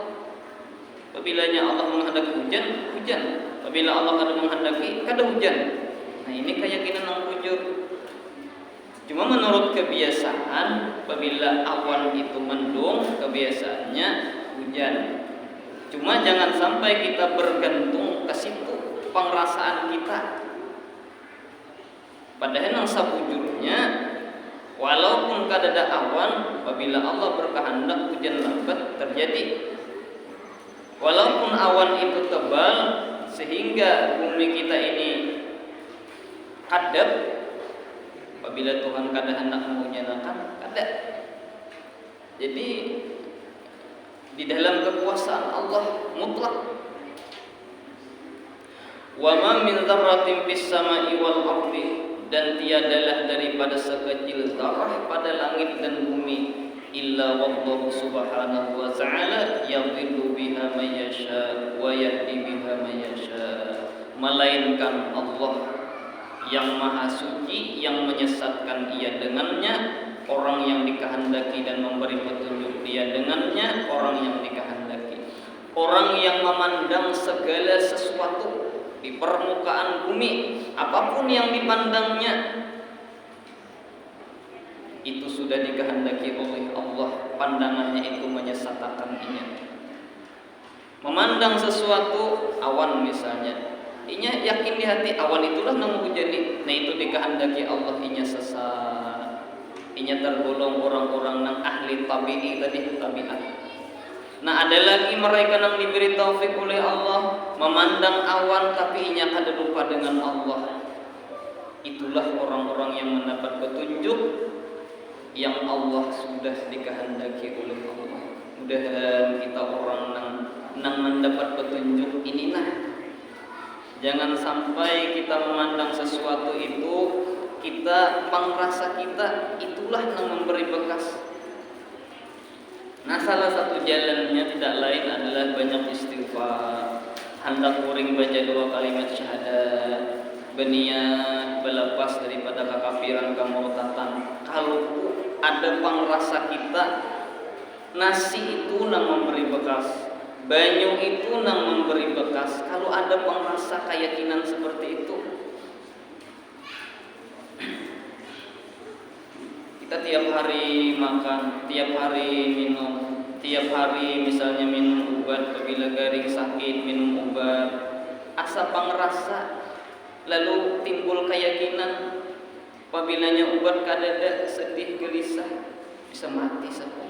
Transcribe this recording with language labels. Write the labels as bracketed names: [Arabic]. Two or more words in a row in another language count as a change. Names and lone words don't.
[Banjar] Apabila Allah menghendaki hujan, hujan. Apabila Allah kada menghendaki, kada hujan. Nah, ini keyakinan yang wujud. Cuma menurut kebiasaan, apabila awan itu mendung, kebiasaannya hujan. Cuma jangan sampai kita bergantung ke situ pengrasaan kita. Padahal yang sabujurnya, walaupun kada ada awan, apabila Allah berkehendak hujan lebat terjadi. Walaupun awan itu tebal sehingga bumi kita ini hadap, apabila Tuhan kada hendak menghujanakan, kada. Jadi di dalam kekuasaan Allah mutlak. [Arabic] وما من ذرة في السماء والأرض, [Banjar] dan tiadalah daripada sekecil zarah pada langit dan bumi, [Arabic] إلا والله سبحانه وتعالى يضل بها من يشاء ويهدي بها من يشاء, [Banjar] melainkan Allah yang maha suci yang menyesatkan ia dengannya orang yang dikehendaki dan memberi petunjuk dia dengannya orang yang dikehendaki. Orang yang memandang segala sesuatu di permukaan bumi, apapun yang dipandangnya itu sudah dikehendaki oleh Allah, pandangannya itu menyesatkan ia. Memandang sesuatu awan misalnya, inya yakin di hati awan itulah nang hujani, nah itu dikehendaki Allah, inya sesat. Inya tergolong orang-orang nang ahli tabi'i tadi, tabiat. Nah ada lagi mereka yang diberi taufik oleh Allah memandang awan tapi inya kada lupa dengan Allah. Itulah orang-orang yang mendapat petunjuk yang Allah sudah dikehendaki oleh Allah. Mudah-mudahan kita orang nang mendapat petunjuk inilah. Jangan sampai kita memandang sesuatu itu, kita pengrasa kita itulah yang memberi bekas. Nah salah satu jalannya tidak lain adalah banyak istighfar. Hendak kuring baca 2 kalimat syahadat, berniat berlepas daripada kekafiran kemurtatan. Kalau ada pengrasa kita, nasi itu nang memberi bekas, banyu itu nang memberi bekas. Kalau ada pengrasa keyakinan seperti itu, kita tiap hari makan, tiap hari minum, tiap hari misalnya minum obat, apabila garing sakit minum obat, asa pengrasa, lalu timbul keyakinan, apabilanya obat kadada sedih gelisah, bisa mati satu.